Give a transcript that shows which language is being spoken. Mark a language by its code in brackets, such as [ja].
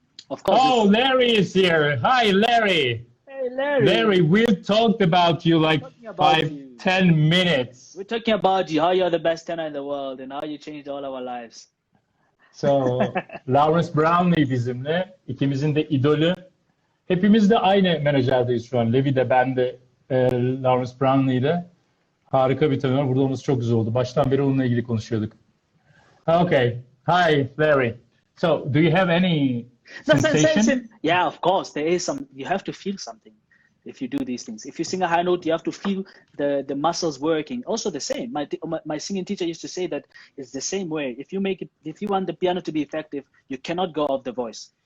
[en] of course. Oh, Larry is here. Hi, Larry. Hey, Larry. Larry, we talked about you like Talking about 5, you. 10 minutes. We're talking about you, how you're the best tenor in the world, and how you changed all our lives. [tr] So, Lawrence Brownlee bizimle. İkimizin de idolü. Hepimiz de aynı menajerdeyiz şu an. Levy de ben de Lawrence Brownlee'de. Harika bir tenor. Burada olması çok güzel oldu. Baştan beri onunla ilgili konuşuyorduk. [en] Okay. Hi, Larry. So, do you have any sensation? Yeah, of course. There is some. You have to feel something if you do these things. If you sing a high note, you have to feel the muscles working. Also, the same. My singing teacher used to say that it's the same way. If you want the piano to be effective, you cannot go off the voice.